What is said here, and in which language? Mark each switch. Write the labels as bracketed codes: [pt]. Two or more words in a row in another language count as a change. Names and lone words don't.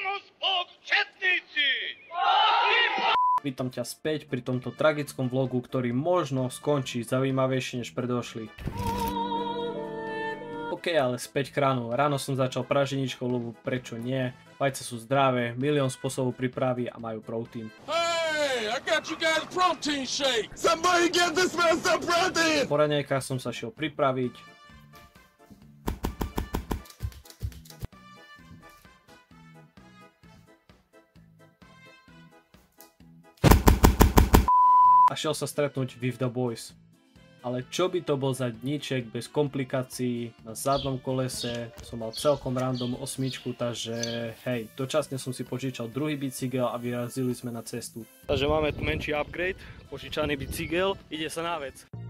[sk] Vítam ťa späť pri tomto tragickom vlogu, ktorý možno skončí zaujímavejšie než predošli. OK, ale späť k ránu. Ráno som začal praženičkou, lebo prečo nie? Vajce sú zdravé, milión spôsobov prípravy a majú proteín. [en] Hey, I got you guys protein shake. Somebody get this man some protein. [sk] Po raňajkách som sa šiel pripraviť. A šiel sa stretnúť [en] with the boys. [sk] Ale čo by to bol za dníček bez komplikácií, na zadnom kolese som mal celkom random osmičku, takže hej, dočasne som si požičal druhý bicykel a vyrazili sme na cestu. Takže máme tu menší upgrade, požičaný bicykel, ide sa na vec.